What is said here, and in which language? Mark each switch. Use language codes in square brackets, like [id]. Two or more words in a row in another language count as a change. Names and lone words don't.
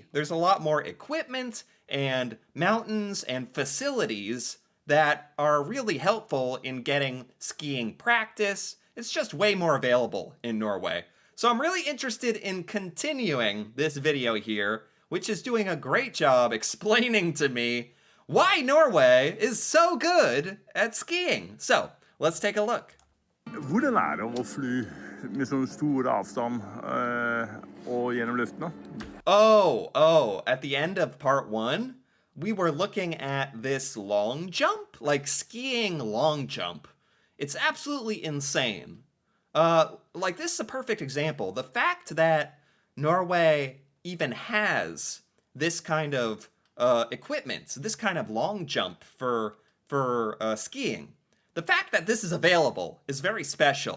[en] There's a lot more equipment and mountains and facilities that are really helpful in getting skiing practice. It's just way more available in Norway. So I'm really interested in continuing this video here, which is doing a great job explaining to me why Norway is so good at skiing. So let's take a look. [no] Hvordan det å fly med sånne store avstand og gjennom luftene? [en] Oh, at the end of part 1, we were looking at this long jump, like skiing long jump. It's absolutely insane. Like, this is a perfect example. The fact that Norway even has this kind of equipment, this kind of long jump for skiing, the fact that this is available is very special.